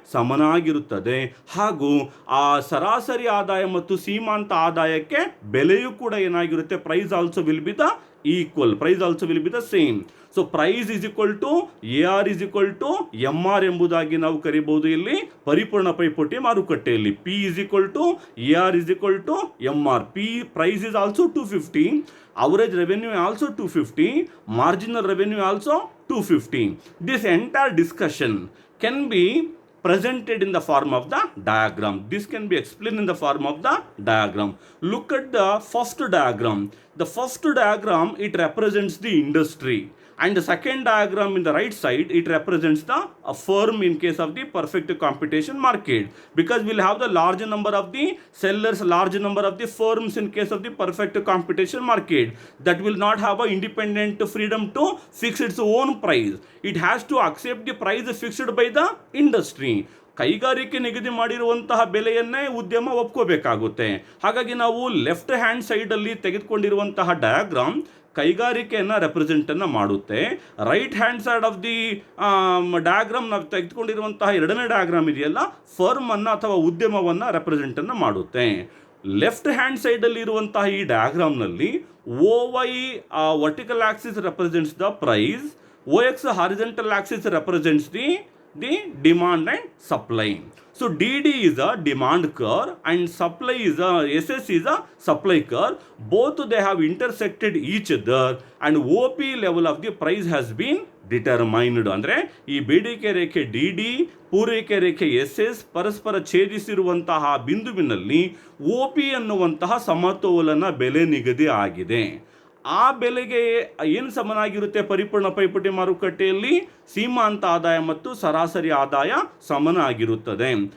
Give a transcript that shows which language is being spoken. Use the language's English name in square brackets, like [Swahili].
[Kannada] ಸಮನಾಗಿರುತ್ತದೆ. ಹಾಗೂ ಆ ಸರಾಸರಿ ಆದಾಯ ಮತ್ತು ಸೀಮಾಂತ ಆದಾಯಕ್ಕೆ ಬೆಲೆಯೂ ಕೂಡ ಏನಾಗಿರುತ್ತೆ? [English] Price also will be the equal. Price also will be the same. So price is equal to AR is equal to MR [Kannada] ಎಂಬುದಾಗಿ ನಾವು ಕರಿಬಹುದು ಇಲ್ಲಿ ಪರಿಪೂರ್ಣ ಪೈಪೋಟಿ ಮಾರುಕಟ್ಟೆಯಲ್ಲಿ. [English] P is equal to AR is equal to MR. Price is also 250, average revenue also 250, marginal revenue also 250. This entire discussion can be presented in the form of the diagram. This can be explained in the form of the diagram. Look at the first diagram. The first diagram, it represents the industry. And the second diagram in the right side, it represents the firm in case of the perfect competition market, because we'll have the large number of the sellers, large number of the firms in case of the perfect competition market, that will not have a independent freedom to fix its own price. It has to accept the price fixed by the industry. [Kannada] ಕೈಗಾರಿಕೆ ನಿಗದಿ ಮಾಡಿರುವಂತಹ ಬೆಲೆಯನ್ನೇ ಉದ್ಯಮ ಒಪ್ಕೋಬೇಕಾಗುತ್ತೆ. ಹಾಗಾಗಿ ನಾವು left hand ಸೈಡಲ್ಲಿ ತೆಗೆದುಕೊಂಡಿರುವಂತಹ diagram ಕೈಗಾರಿಕೆಯನ್ನು ರೆಪ್ರೆಸೆಂಟನ್ನು ಮಾಡುತ್ತೆ. [English] right hand side of the diagram [Kannada] ನಾವು ತೆಗೆದುಕೊಂಡಿರುವಂತಹ ಎರಡನೇ ಡಯಾಗ್ರಾಮ್ ಇದೆಯಲ್ಲ, ಫರ್ಮನ್ನು ಅಥವಾ ಉದ್ಯಮವನ್ನು ರೆಪ್ರೆಸೆಂಟನ್ನು ಮಾಡುತ್ತೆ. ಲೆಫ್ಟ್ ಹ್ಯಾಂಡ್ ಸೈಡಲ್ಲಿ ಇರುವಂತಹ ಈ ಡಯಾಗ್ರಾಮ್ನಲ್ಲಿ [English] OY vertical axis represents the price, OX horizontal axis represents the demand and supply. So DD is a demand curve and supply is SS is a supply curve. Both they have intersected each other and OP level of the price has been determined. [Kannada] ಅಂದರೆ ಈ ಬೇಡಿಕೆ ರೇಖೆ DD, ಪೂರೈಕೆ ರೇಖೆ SS ಪರಸ್ಪರ ಛೇದಿಸಿರುವಂತಹ ಬಿಂದುವಿನಲ್ಲಿ OP ಅನ್ನುವಂತಹ ಸಮತೋಲನ ಬೆಲೆ ನಿಗದಿ ಆಗಿದೆ. ಆ ಬೆಲೆಗೆ ಏನು ಸಮನಾಗಿರುತ್ತೆ? ಪರಿಪೂರ್ಣ ಪೈಪೋಟಿ ಮಾರುಕಟ್ಟೆಯಲ್ಲಿ ಸೀಮಾಂತ ಆದಾಯ ಮತ್ತು ಸರಾಸರಿ ಆದಾಯ ಸಮನಾಗಿರುತ್ತದೆ.